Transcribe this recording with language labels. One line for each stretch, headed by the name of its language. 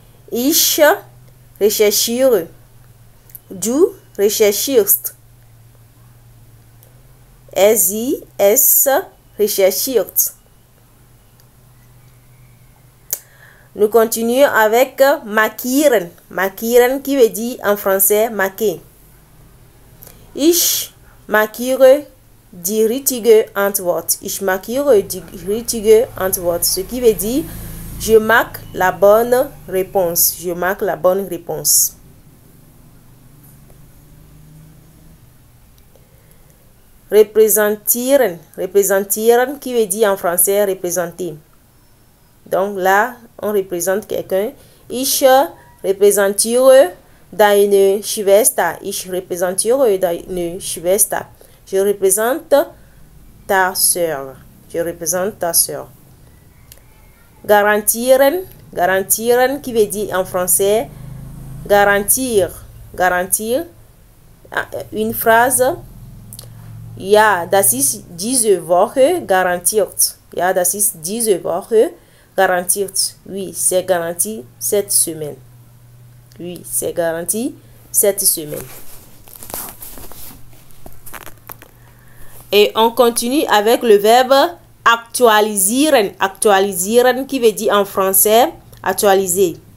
German: Ich recherchiere. Du recherchierst. Es recherchiert.
French: Nous continuons avec markieren. Markieren qui veut dire en français marquer.
German: Ich markiere die richtige Antwort. Ich markiere die richtige Antwort.
French: Ce qui veut dire je marque la bonne réponse. Je marque la bonne réponse. Repräsentieren. Repräsentieren qui veut dire en français représenter. Donc là, on représente quelqu'un.
German: Ich repräsentiere deine Schwester. Ich repräsentiere deine Schwester.
French: Je représente ta sœur. Je représente ta sœur. Garantieren. Garantieren qui veut dire en français garantir. Garantir. Une phrase.
German: Ja, das ist diese Woche garantiert. Ja, das ist diese Woche garantiert.
French: Oui, c'est garanti cette semaine. Oui, c'est garanti cette semaine. Et on continue avec le verbe aktualisieren. Aktualisieren qui veut dire en français actualiser.